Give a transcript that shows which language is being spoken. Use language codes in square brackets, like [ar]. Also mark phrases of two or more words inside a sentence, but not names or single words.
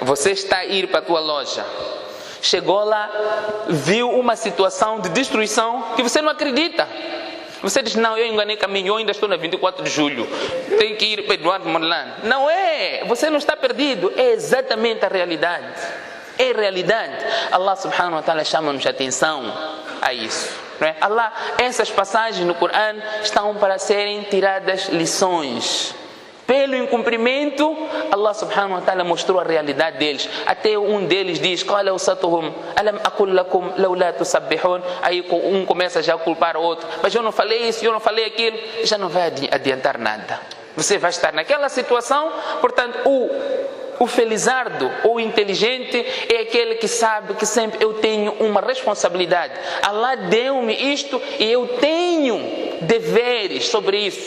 [pt] Você está a ir para a tua loja, chegou lá, viu uma situação de destruição que você não acredita. Você diz: não, eu enganei caminho, eu ainda estou na 24 de julho, tenho que ir para Eduardo Morlano. Não é, você não está perdido, é exatamente a realidade. É realidade. Allah [ar] سبحانه وتعالى [pt] chama-nos a atenção a isso, não é? Allah, essas passagens no Corão estão para serem tiradas lições. Pelo incumprimento, Allah [ar] سبحانه وتعالى [pt] mostrou a realidade deles. Até um deles diz: [ar] قال أوسطهم ألم أقل لكم لولا تسبحون. [pt] Aí um começa já a culpar o outro: mas eu não falei isso, eu não falei aquilo. Já não vai adiantar nada. Você vai estar naquela situação. Portanto, o felizardo ou inteligente é aquele que sabe que sempre eu tenho uma responsabilidade. Allah deu-me isto e eu tenho deveres sobre isso.